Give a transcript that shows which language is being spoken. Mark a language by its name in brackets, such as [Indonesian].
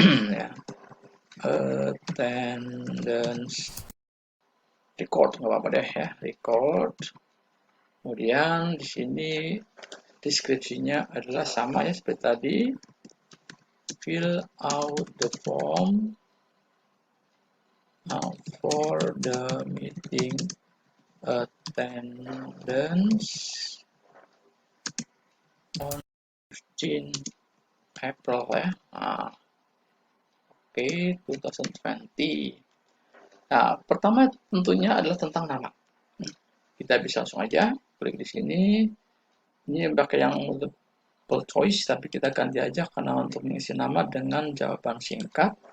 [Indonesian] Ya. [English] Attendance record [Indonesian] nggak apa-apa deh ya, record. Kemudian di sini deskripsinya adalah sama ya seperti tadi. [English] Fill out the form for the meeting attendance on 15 April [Indonesian] ya. Oke, 2020. Nah, pertama tentunya adalah tentang nama. Kita bisa langsung aja klik di sini. Ini pakai yang multiple choice, tapi kita ganti aja karena untuk mengisi nama dengan jawaban singkat.